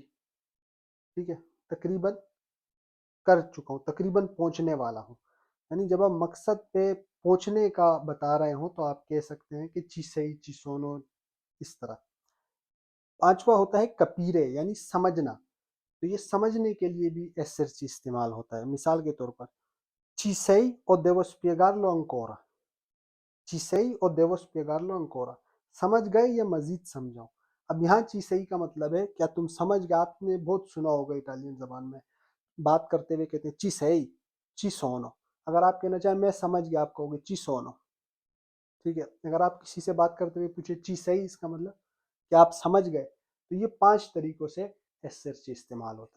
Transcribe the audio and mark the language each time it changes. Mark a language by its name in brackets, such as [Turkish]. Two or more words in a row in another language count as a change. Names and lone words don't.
[Urdu] ٹھیک ہے، تقریباً کر چکا ہوں، تقریباً پہنچنے والا ہوں. یعنی جب آپ مقصد پہ پہنچنے کا بتا رہے ہو، تو آپ کہہ سکتے ہیں کہ [Italian] ci sei ci sono, [Urdu] اس طرح. پانچواں ہوتا ہے کپیرے، یعنی سمجھنا. تو یہ سمجھنے کے لیے بھی ایسرسی استعمال ہوتا ہے. مثال کے طور پر, [Italian] ci sei o devo spiegarlo ancora, ci sei o devo spiegarlo ancora, [Urdu] سمجھ گئے یا مزید سمجھاؤں. اب یہاں [Italian] ci sei [Urdu] کا مطلب ہے کیا تم سمجھ گئے۔ آپ نے بہت سنا ہوگا اٹالین زبان میں بات کرتے ہوئے کہتے ہیں [Italian] ci sei, ci sono। [Urdu] اگر آپ کہنا چاہیں میں سمجھ گیا، آپ کہو گے [Italian] ci sono। [Urdu] ٹھیک ہے، اگر آپ کسی سے بات کرتے ہوئے پوچھے [Italian] ci sei, [Urdu] اس کا مطلب کہ آپ سمجھ گئے. تو یہ 5 طریقوں سے ایسرسی استعمال ہوتا ہے.